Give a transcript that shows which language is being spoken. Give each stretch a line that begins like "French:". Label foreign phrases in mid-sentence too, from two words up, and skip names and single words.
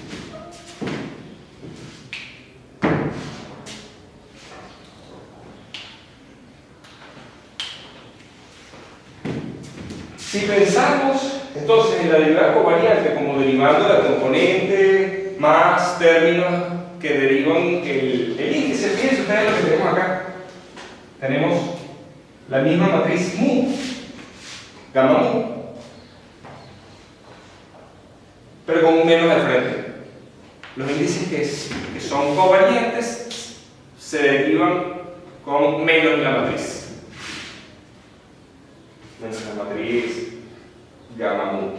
Spanish: Si pensamos entonces en la derivada covariante como derivando la componente más términos que derivan el índice, fíjense ustedes lo que tenemos acá. Tenemos la misma matriz mu, gamma mu, pero con un menos al frente. Los índices que son covariantes se derivan con menos en la matriz. Menos la matriz gamma mu.